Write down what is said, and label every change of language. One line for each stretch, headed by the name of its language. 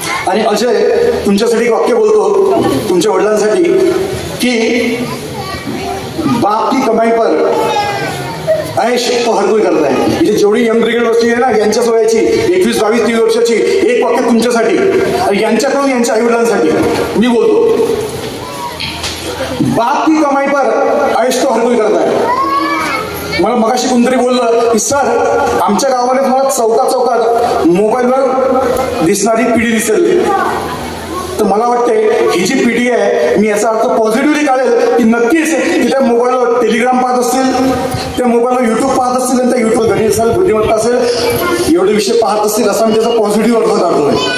Marathi: आणि अजय तुमच्यासाठी एक वाक्य बोलतो, तुमच्या वडिलांसाठी, की
Hindi: बाप की कमाई पर ऐश तो हर कोई करता है.
Marathi: इथे जेवढी यंग ब्रिगेड बसली आहे ना, यांच्याच वयाची 21, 22, 30 वर्षाची, एक वाक्य तुमच्यासाठी आणि यांच्याकडून यांच्या आई वडिलांसाठी मी बोलतो.
Hindi: बाप की कमाई पर ऐश तो हर कोई करता है.
Marathi: मला मगाशी कोणतरी बोललं की सर आमच्या गावामध्ये तुम्हाला चौकात चौकात मोबाईलवर दिसणारी पिढी दिसेल. तर मला वाटतंय ही जी पिढी आहे मी याचा अर्थ पॉझिटिव्हली काढेल की नक्कीच की त्या मोबाईलवर टेलिग्राम पाहत असतील, त्या मोबाईलवर युट्यूब पाहत असतील आणि त्या युट्यूब घरी असेल बुद्धिमत्ता असेल एवढे विषय पाहत असतील असा मी त्याचा पॉझिटिव्ह अर्थ काढतोय.